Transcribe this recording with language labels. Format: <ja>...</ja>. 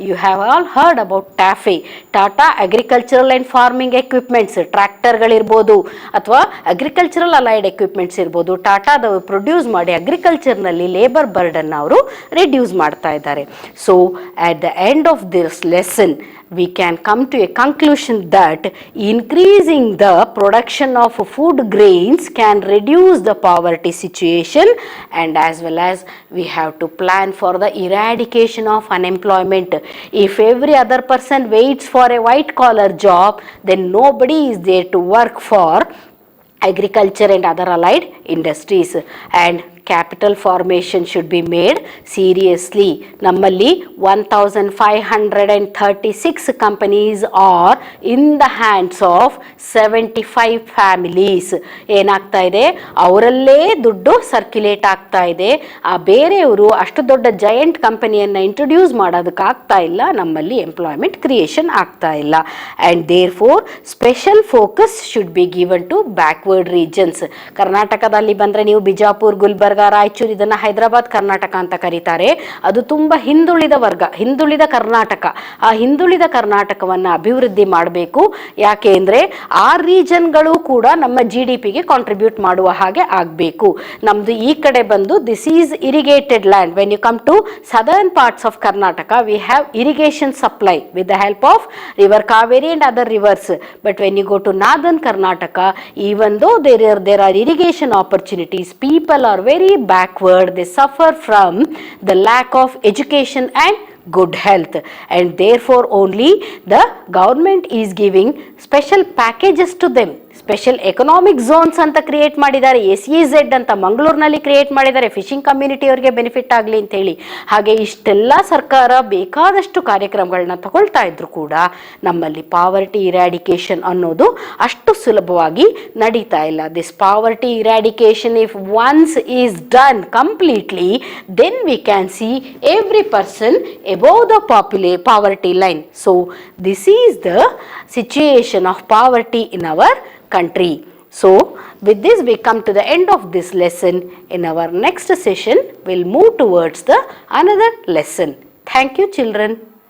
<en>You have all heard about TAFE, Tata agricultural and farming equipments.</en> <kn>ಟ್ರ್ಯಾಕ್ಟರ್ಗಳಿರ್ಬೋದು ಅಥವಾ agricultural allied equipments ಇರ್ಬೋದು, ಟಾಟಾದವರು produce ಮಾಡಿ ಅಗ್ರಿಕಲ್ಚರ್ನಲ್ಲಿ labour burden ಅವರು reduce ಮಾಡ್ತಾ ಇದ್ದಾರೆ.</kn> <en>So at the end of this lesson we can come to a conclusion that increasing the production of food grains can reduce the poverty situation, and as well as we have to plan for the eradication of unemployment. If every other person waits for a white collar job, then nobody is there to work for agriculture and other allied industries, and capital formation should be made seriously. Nammalli 1536 companies are in the hands of 75 families.</en> <kn>ಏನಾಗ್ತಾ ಇದೆ, ಅವರಲ್ಲೇ ದುಡ್ಡು circulate ಆಗ್ತಾ ಇದೆ. ಆ ಬೇರೆಯವರು ಅಷ್ಟು ದೊಡ್ಡ giant ಕಂಪನಿಯನ್ನು ಇಂಟ್ರೊಡ್ಯೂಸ್ ಮಾಡೋದಕ್ಕಾಗ್ತಾ ಇಲ್ಲ, ನಮ್ಮಲ್ಲಿ ಎಂಪ್ಲಾಯ್ಮೆಂಟ್ ಕ್ರಿಯೇಷನ್ ಆಗ್ತಾ ಇಲ್ಲ.</kn> <en>And therefore special focus should be given to backward regions.</en> <kn>ಕರ್ನಾಟಕದಲ್ಲಿ ಬಂದರೆ ನೀವು ಬಿಜಾಪುರ್, ಗುಲ್ಬರ್ಗ, ರಾಯಚೂರು, ಇದನ್ನು ಹೈದರಾಬಾದ್ ಕರ್ನಾಟಕ ಅಂತ ಕರೀತಾರೆ. ಅದು ತುಂಬ ಹಿಂದುಳಿದ ವರ್ಗ, ಹಿಂದುಳಿದ ಕರ್ನಾಟಕ. ಆ ಹಿಂದುಳಿದ ಕರ್ನಾಟಕವನ್ನು ಅಭಿವೃದ್ಧಿ ಮಾಡಬೇಕು. ಯಾಕೆ ಅಂದರೆ ಆ ರೀಜನ್ಗಳು ಕೂಡ ನಮ್ಮ GDPಗೆ ಕಾಂಟ್ರಿಬ್ಯೂಟ್ ಮಾಡುವ ಹಾಗೆ ಆಗಬೇಕು. ನಮ್ಮದು ಈ ಕಡೆ ಬಂದು</kn> <en>This is irrigated land. When you come to southern parts of Karnataka we have irrigation supply with the help of river Kaveri and other rivers. But when you go to northern Karnataka, even though there are irrigation opportunities, people are very backward. They suffer from the lack of education and good health, and therefore only the government is giving special packages to them.</en> <kn>Special economic zones ಅಂತ create ಮಾಡಿದ್ದಾರೆ. SEZ ಅಂತ ಮಂಗಳೂರಿನಲ್ಲಿ create ಮಾಡಿದ್ದಾರೆ, fishing ಕಮ್ಯುನಿಟಿಯವರಿಗೆ benefit ಆಗಲಿ ಅಂತೇಳಿ. ಹಾಗೆ ಇಷ್ಟೆಲ್ಲ ಸರ್ಕಾರ ಬೇಕಾದಷ್ಟು ಕಾರ್ಯಕ್ರಮಗಳನ್ನ ತಗೊಳ್ತಾ ಇದ್ರು ಕೂಡ ನಮ್ಮಲ್ಲಿ ಪಾವರ್ಟಿ ಇರಾಡಿಕೇಶನ್ ಅನ್ನೋದು ಅಷ್ಟು ಸುಲಭವಾಗಿ ನಡೀತಾ ಇಲ್ಲ.</kn> <en>This poverty eradication if once is done completely, then we can see every person above the poverty line. So this is the situation of poverty in our country. So with this we come to the end of this lesson. In our next session we'll move towards the another lesson. Thank you children.</en>